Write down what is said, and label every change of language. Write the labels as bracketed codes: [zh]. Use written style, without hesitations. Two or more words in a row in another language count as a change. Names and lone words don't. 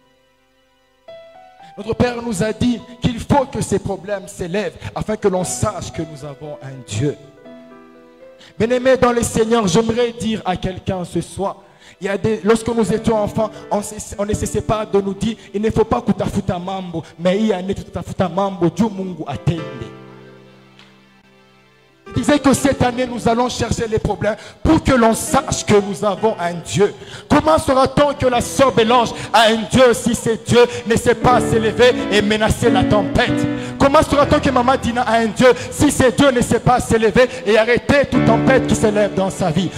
[fr] Notre Père nous a dit qu'il faut que ces problèmes s'élèvent afin que l'on sache que nous avons un Dieu. Bien-aimés dans le Seigneur, j'aimerais dire à quelqu'un ce soir, lorsque nous étions enfants, on ne cessait pas de nous dire, il ne faut pas [sw] kutafuta mambo, [fr] mais il y a un [sw] kutafuta mambo, [fr] Dieu [sw] Mungu atende. [fr] Il disait que cette année, nous allons chercher les problèmes pour que l'on sache que nous avons un Dieu. Comment sera-t-on que la sœur Bélange a un Dieu si ce Dieu ne sait pas s'élever et menacer la tempête? Comment sera-t-on que Maman Dina a un Dieu si ce Dieu ne sait pas s'élever et arrêter toute tempête qui s'élève dans sa vie?